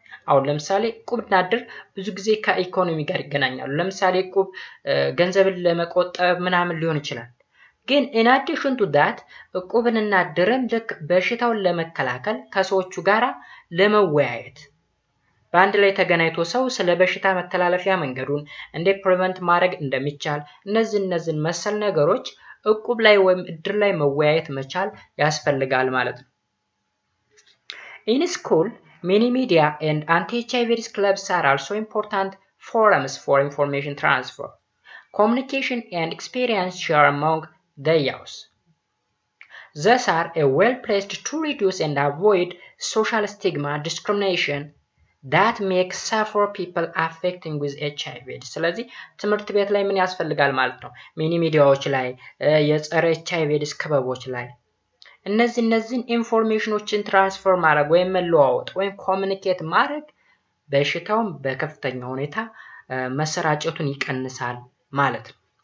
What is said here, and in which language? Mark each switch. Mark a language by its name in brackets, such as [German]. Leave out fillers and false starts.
[Amharic] አሁን ለምሳሌ ቁብና ድር ብዙ ጊዜ ከኢኮኖሚ ጋር ይገናኛሉ። ለምሳሌ ቁብ ገንዘብን ለመቆጠብ ምናምን ሊሆን ይችላል። ግን [English] in addition to that [Amharic] ቁብንና ድርም ልክ በሽታውን ለመከላከል ከሰዎቹ ጋራ ለመወያየት በአንድ ላይ ተገናኝቶ ሰው ስለ በሽታ መተላለፊያ መንገዱን እንዴት ፕሪቨንት ማድረግ እንደሚቻል እነዚህን መሰል ነገሮች እቁብ ላይ ወይም እድር ላይ መወያየት መቻል ያስፈልጋል ማለት ነው። [English] In school, many media and anti-HIV clubs are also important forums for information transfer, communication and experience share among the youth. Thus are well-placed to reduce and avoid social stigma, discrimination, that make suffer people affecting with HIV. [Amharic] ስለዚህ ትምህርት ቤት ላይ ምን ያስፈልጋል ማለት ነው ሚኒ ሚዲያዎች ላይ የጸረ HIV ክበቦች ላይ እነዚህን ኢንፎርሜሽኖችን ትራንስፈር ማድረግ ወይም መለዋወጥ ወይም ኮሙኒኬት ማድረግ በሽታውን በከፍተኛ ሁኔታ መሰራጨቱን ይቀንሳል ማለት ነው።